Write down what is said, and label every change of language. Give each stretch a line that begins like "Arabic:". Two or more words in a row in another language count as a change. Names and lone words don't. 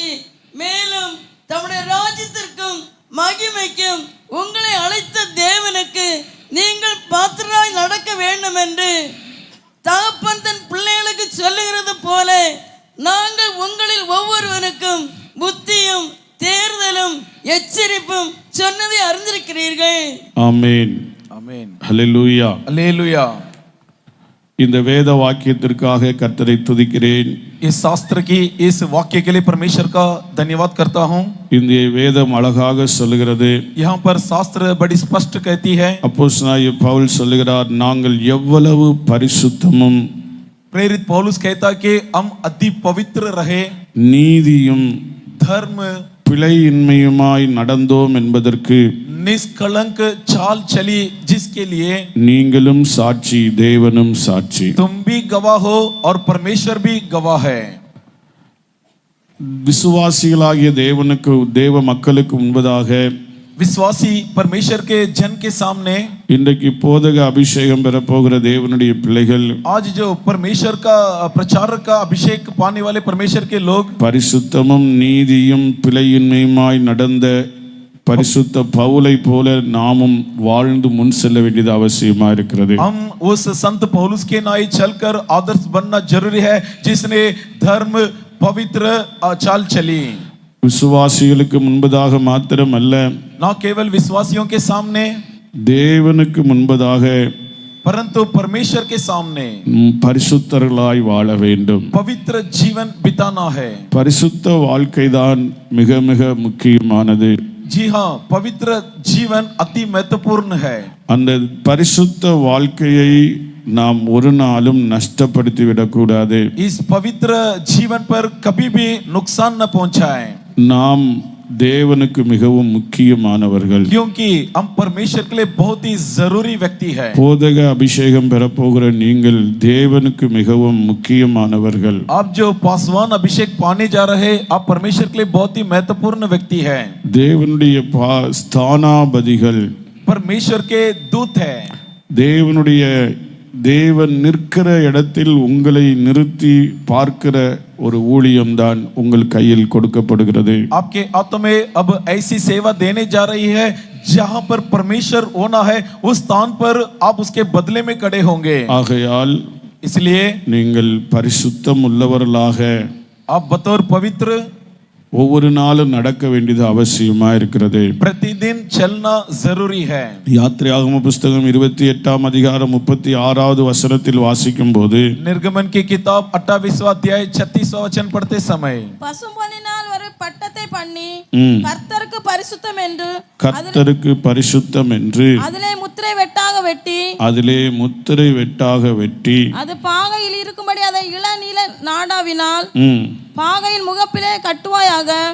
Tamil: மேலும் தம்முடைய ராஜ்யத்திற்கும் மகிமைக்கும் உங்களை அழைத்த தேவனுக்கு நீங்கள் பாத்திரராய் நடக்க வேண்டும் என்று தகப்பன் தன் பிள்ளைகளுக்கு சொல்லுகிறது போல நாங்கள் உங்களில் ஒவ்வொருவனுக்கும் புத்தியும் தேர்தலும் எச்சரிப்பும் சொன்னதை அறிந்திருக்கிறீர்கள். ஆமென் ஆமென் ஹல்லேலூயா
Hindi: हालेलुया।
Tamil: இந்த வேத வாக்கியத்திற்காக கர்த்தரை துதிக்கிறேன்.
Hindi: इस शास्त्र की इस वाक्य के लिए परमेश्वर का धन्यवाद करता हूँ।
Tamil: இந்த வேதம் அழகாக சொல்லுகிறது.
Hindi: यहाँ पर शास्त्र बड़ी स्पष्ट कहती है।
Tamil: அப்போஸ்தலனாகிய பவுல் சொல்லுகிறார், நாங்கள் எவ்வளவு பரிசுத்தமும்
Hindi: प्रेरित पौलुस कहता कि हम अति पवित्र रहे,
Tamil: நீதியும்
Hindi: धर्म
Tamil: பிழையின்மையுமாய் நடந்தோம் என்பதற்கு
Hindi: निष्कलंक चाल चली, जिसके लिए
Tamil: நீங்களும் சாட்சி, தேவனும் சாட்சி.
Hindi: तुम भी गवाह हो और परमेश्वर भी गवाह है।
Tamil: விசுவாசிகளாகிய தேவ மக்களுக்கு முன்பதாக
Hindi: विश्वासी परमेश्वर के जन के सामने
Tamil: இன்றைக்கு போதக அபிஷேகம் பெற போகிற தேவனுடைய பிள்ளைகள்,
Hindi: आज जो परमेश्वर का प्रचारक का अभिषेक पाने वाले परमेश्वर के लोग
Tamil: பரிசுத்தமும் நீதியும் பிழையின்மையுமாய் நடந்த பரிசுத்த பவுலை போல நாமும் வாழ்ந்து முன் செல்ல வேண்டியது அவசியமா இருக்கிறது.
Hindi: हम उस संत पौलुस के नाई चलकर आदर्श बनना जरूरी है, जिसने धर्म पवित्र चाल चली।
Tamil: விசுவாசிகளுக்கு முன்பதாக மாத்திரமல்ல,
Hindi: ना केवल विश्वासियों के सामने,
Tamil: தேவனுக்கு முன்பதாக
Hindi: परंतु परमेश्वर के सामने
Tamil: பரிசுத்தர்களாய் வாழ வேண்டும்.
Hindi: पवित्र जीवन बिताना है।
Tamil: பரிசுத்த வாழ்க்கைதான் மிக மிக முக்கியமானது.
Hindi: जी हाँ, पवित्र जीवन अति महत्वपूर्ण है।
Tamil: அந்த பரிசுத்த வாழ்க்கையை நாம் ஒரு நாளும் நஷ்டப்படுத்தி விடக்கூடாது.
Hindi: इस पवित्र जीवन पर कभी भी नुकसान न पहुंचाए,
Tamil: நாம் தேவனுக்கு மிகவும் முக்கியமானவர்கள்.
Hindi: क्योंकि हम परमेश्वर के लिए बहुत ही जरूरी व्यक्ति है।
Tamil: போதக அபிஷேகம் பெறப்போகிற நீங்கள் தேவனுக்கு மிகவும் முக்கியமானவர்கள்.
Hindi: आप जो पासवान अभिषेक पाने जा रहे, आप परमेश्वर के लिए बहुत ही महत्वपूर्ण व्यक्ति है।
Tamil: தேவனுடைய ஸ்தானாபதிகள்,
Hindi: परमेश्वर के दूत है।
Tamil: தேவன் நிற்கிற இடத்தில் உங்களை நிறுத்தி பார்க்கிற ஒரு ஊழியம்தான் உங்கள் கையில் கொடுக்கப்படுகிறது.
Hindi: आपके हाथों में अब ऐसी सेवा देने जा रही है, जहां पर परमेश्वर होना है, उस स्थान पर आप उसके बदले में खड़े होंगे।
Tamil: ஆகையால்
Hindi: इसलिए
Tamil: நீங்கள் பரிசுத்தம் உள்ளவர்களாக
Hindi: आप बतौर पवित्र
Tamil: ஒவ்வொரு நாளும் நடக்க வேண்டியது அவசியமா இருக்கிறது.
Hindi: प्रतिदिन चलना जरूरी है।
Tamil: யாத்திராகம புஸ்தகம் 28ஆம் அதிகாரம் 36வது வசனத்தில் வாசிக்கும் போது,
Hindi: निर्गमन की किताब 28वां अध्याय 36वां वचन पढ़ते समय,
Tamil: பசும்பொன்னினால் ஒரு பட்டத்தை பண்ணி கர்த்தருக்கு பரிசுத்தம் என்று அதிலே முத்திரை வெட்டாக வெட்டி அது பாகையில் இருக்கும்படி அதை இளநீல நாடாவினால் பாகையின் முகப்பிலே கட்டுவாயாக.